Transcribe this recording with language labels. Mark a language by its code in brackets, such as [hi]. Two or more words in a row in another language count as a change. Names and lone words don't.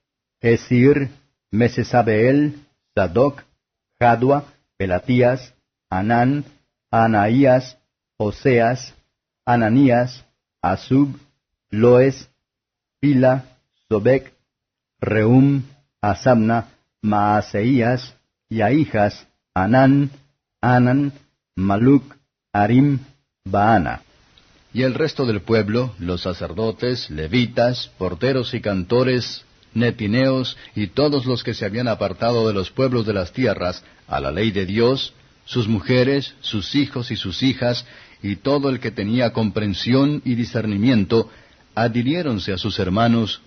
[es] Esir, Mesesabeel, Sadoc, Jadua, Pelatías, Anán, Anaías, Oseas, Ananías, Asub, Loes, Pila, Sobek, Reum, Asabna, Maaseías, y Ahijas, Anán, Anan, Maluc, Arim, Baana. Y el resto del pueblo, los sacerdotes, levitas, porteros y cantores, netineos, y todos los que se habían apartado de los pueblos de las tierras, a la ley de Dios, sus mujeres, sus hijos y sus hijas, y todo el que tenía comprensión y discernimiento, adhiriéronse a sus hermanos,